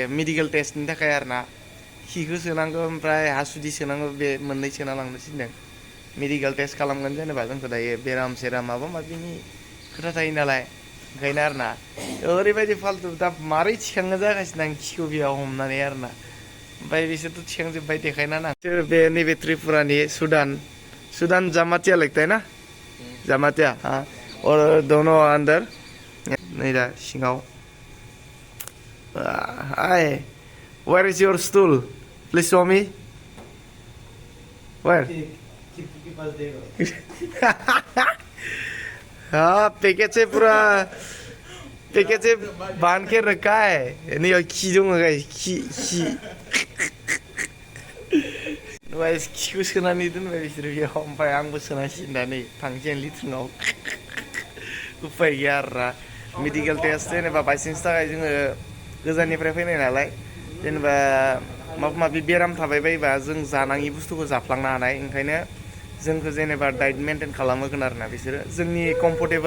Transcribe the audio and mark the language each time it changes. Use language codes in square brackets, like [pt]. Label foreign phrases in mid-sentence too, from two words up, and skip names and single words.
[brx] मेडिकेल टेस्टनि थाखाय आरोना खिखौ सोनांगौ ओमफ्राय हासुदै सोनांगौ बे मोननै सोना लांनो थिनदों मेडिकेल टेस्ट खालामगोन जेनेबा जोंखौ दायो बेराम सेराम माबा माबिनि खोथा थायो नालाय ओंखायनो आरोना ओरैबायदि फाल्तु दा मारै थिखांनो जागासिनो आं खिखौ बेयाव हमनानै आरोना ओमफ्राय बिसोरथ' थिखांजोब्बाय देखायना सोर बे नैबे त्रिपुरानि सुदान जामातिया [hi] लगता है ना जामातिया हाँ और दोनों अंदर नहीं [brx] दा सिंगाव हाय [en] where is your stool please show me where [hi] हाँ पैकेट से पूरा पैकेट से बांध के रखा है नहीं और खी दूंगा खी [brx] Guys, खिखौ सोनानै दोनबाय बिसोर बेयाव ओमफ्राय आंबो सोनांसिगोन दा नै थांसै लिथ्रिङाव उफाय गैया आरोना मेडिकेल टेस्ट जेनेबा बायसान्सनि थाखाय जोङो गोजाननिफ्राय फैनाय नालाय जेनेबा माबा माबि बेराम थाबाय बायोबा जों जानाङि बुस्थुखौ जाफ्लांनो हानाय ओंखायनो जोंखौ जेनेबा डाइट मेनटेन खालामहोगोन आरोना बिसोरो जोंनि कम्फर्टेबल